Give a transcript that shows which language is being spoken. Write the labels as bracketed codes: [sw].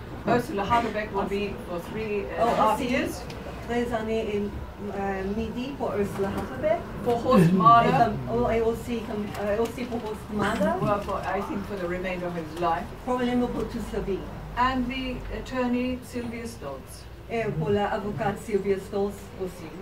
[en] Ursula Haverbeck will be for 3.5 years. [fr] 3 années et midi pour Ursula Haverbeck. [en] For Horst Mahler, [fr] Et aussi pour Horst Mahler. [en] well, I think for the remainder of his life. [fr] Probablement pour toute sa vie. [en] And the attorney Sylvia Stoltz. [fr] Et pour l'avocate Sylvia Stoltz aussi.